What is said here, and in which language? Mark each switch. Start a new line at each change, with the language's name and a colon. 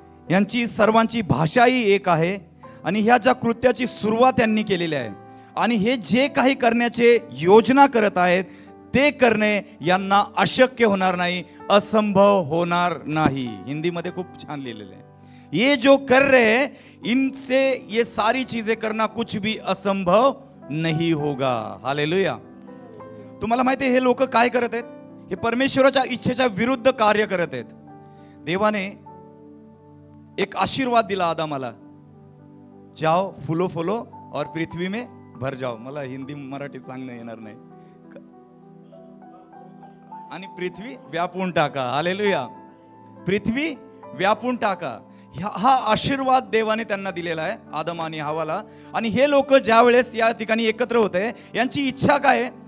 Marathi: यांची सर्वांची भाषाही एक आहे आणि ह्या ज्या कृत्याची सुरुवात यांनी केलेली आहे आणि हे जे काही करण्याचे योजना करत आहेत ते करणे यांना अशक्य होणार नाही, असंभव होणार नाही. हिंदीमध्ये खूप छान लिहिलेलं आहे,
Hindi: ये जो कर रहे हैं इनसे ये सारी चीजें करना कुछ भी असंभव नहीं होगा. हालेलुया.
Marathi: तुम्हाला माहिती आहे हे लोक काय करत आहेत? हे परमेश्वराच्या इच्छेच्या विरुद्ध कार्य करत आहेत. देवाने एक आशीर्वाद दिला आदामाला,
Hindi: जाओ फुलो फुलो और पृथ्वी में भर जाओ.
Marathi: मला हिंदी मराठी सांगणं येणार नाही. आणि पृथ्वी व्यापून टाका. हालेलुया. पृथ्वी व्यापून टाका. हा आशीर्वाद देवाने त्यांना दिलेला आहे, आदम आणि हवाला. आणि हे लोक ज्या वेळेस या ठिकाणी एकत्र होते, यांची इच्छा काय आहे?